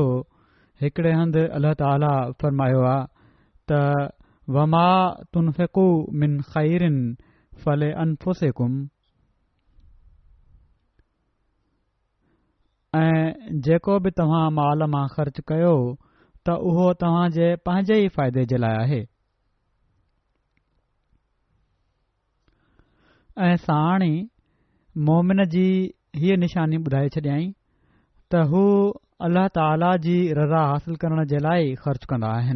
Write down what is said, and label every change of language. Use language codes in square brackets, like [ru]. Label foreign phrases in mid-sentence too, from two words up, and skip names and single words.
[sd] हिकिड़े हंधि अल्लाह ताला फ़रमायो आहे त [ar] وما تنفقوا من خير فلأنفسكم, [sd] ऐं जेको बि तव्हां माल मां ख़र्च कयो त उहो तव्हां जे पंहिंजे ई फ़ाइदे जे लाइ आहे। ऐं साण ई मोमिन जी हीअ निशानी ॿुधाए छॾियईं त हू अल्लाह ताला जी रज़ा हासिल करण जे लाइ ख़र्च कंदा आहिनि।